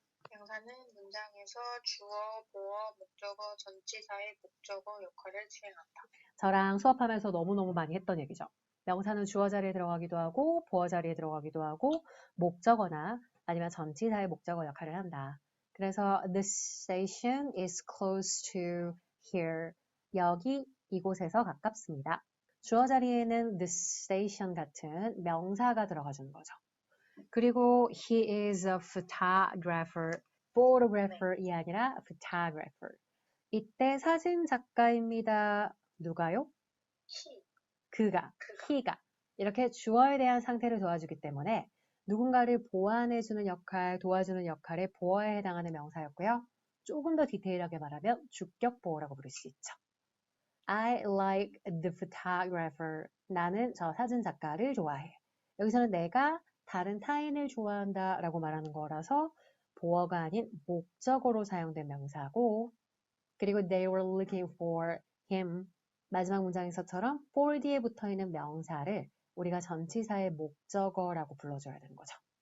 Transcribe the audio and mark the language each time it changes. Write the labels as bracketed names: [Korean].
[Korean] 명사는 문장에서 주어, 보어, 목적어, 전치사의 목적어 역할을 수행한다. 저랑 수업하면서 너무너무 많이 했던 얘기죠. 명사는 주어 자리에 들어가기도 하고 보어 자리에 들어가기도 하고 목적어나 아니면 전치사의 목적어 역할을 한다. 그래서 [English] the station is close to here. [Korean] 여기 이곳에서 가깝습니다. 주어 자리에는 the station 같은 명사가 들어가주는 거죠. [English] 그리고 he is a photographer이 아니라 photographer. [Korean] 이때 사진 작가입니다. 누가요? [English] he, [Korean] 그가, he가. 이렇게 주어에 대한 상태를 도와주기 때문에 누군가를 보완해주는 역할, 도와주는 역할의 보어에 해당하는 명사였고요. 조금 더 디테일하게 말하면 주격 보어라고 부를 수 있죠. [English] I like the photographer. [Korean] 나는 저 사진 작가를 좋아해. 여기서는 내가 다른 타인을 좋아한다 라고 말하는 거라서 보어가 아닌 목적어로 사용된 명사고, 그리고 [English] they were looking for him. [Korean] 마지막 문장에서처럼 for 뒤에 붙어있는 명사를 우리가 전치사의 목적어라고 불러줘야 되는 거죠.